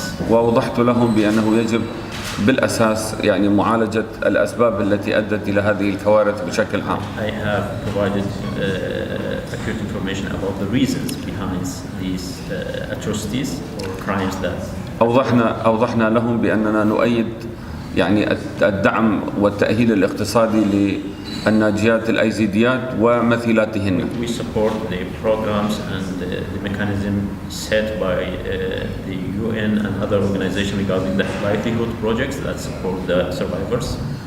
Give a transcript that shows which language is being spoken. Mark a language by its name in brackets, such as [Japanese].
[Arabic] ووضحت لهم بأنه يجب بالأساس يعني معالجة الأسباب التي أدت إلى هذه الكوارث بشكل عام. [English] I have provided accurate information about the reasons behind these atrocities or crimes that. [Arabic] أوضحنا لهم بأننا نؤيد يعني الدعم والتأهيل الاقتصادي للناجيات الأيزيديات ومثيلاتهن. [English] We support the programs and the mechanism set by the UN and other organizations regarding the livelihood projects that support the survivors.